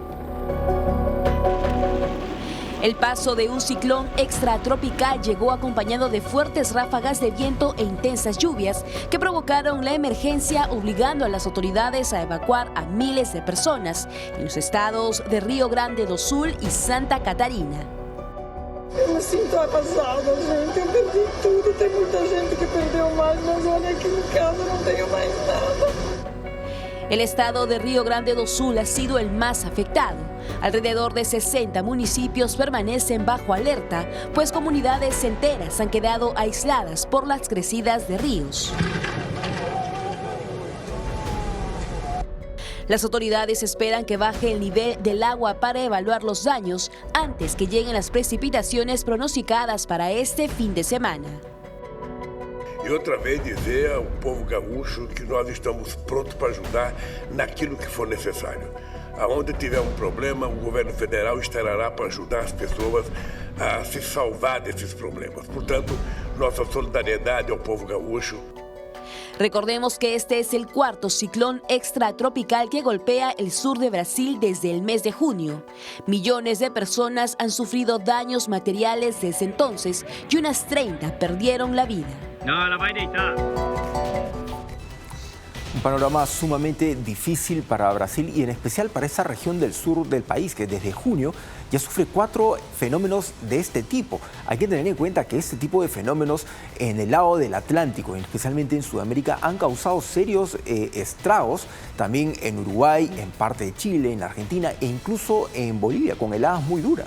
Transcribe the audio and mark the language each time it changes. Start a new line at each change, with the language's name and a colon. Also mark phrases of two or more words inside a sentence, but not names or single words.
Spanish: El paso de un ciclón extratropical llegó acompañado de fuertes ráfagas de viento e intensas lluvias que provocaron la emergencia, obligando a las autoridades a evacuar a miles de personas en los estados de Rio Grande do Sul y Santa Catarina.
Portuguese: Eu me sinto arrasada, gente. Eu perdi tudo. Tem muita gente que perdeu mais, mas olha aqui em casa não tenho mais nada.
Spanish: El estado de Rio Grande do Sul ha sido el más afectado. Alrededor de 60 municipios permanecen bajo alerta, pues comunidades enteras han quedado aisladas por las crecidas de ríos. Las autoridades esperan que baje el nivel del agua para evaluar los daños antes que lleguen las precipitaciones pronosticadas para este fin de semana.
Portuguese: E outra vez dizer ao povo gaúcho que nós estamos prontos para ajudar naquilo que for necessário. Aonde tiver um problema, o governo federal estará lá para ajudar as pessoas a se salvar desses problemas. Portanto, nossa solidariedade ao povo gaúcho.
Spanish: Recordemos que este es el cuarto ciclón extratropical que golpea el sur de Brasil desde el mes de junio. Millones de personas han sufrido daños materiales desde entonces y unas 30 perdieron la vida.
Portuguese: No, la vai deitar.
Spanish: Un panorama sumamente difícil para Brasil y en especial para esa región del sur del país que desde junio ya sufre 4 fenómenos de este tipo. Hay que tener en cuenta que este tipo de fenómenos en el lado del Atlántico, especialmente en Sudamérica, han causado serios estragos también en Uruguay, en parte de Chile, en Argentina e incluso en Bolivia, con heladas muy duras.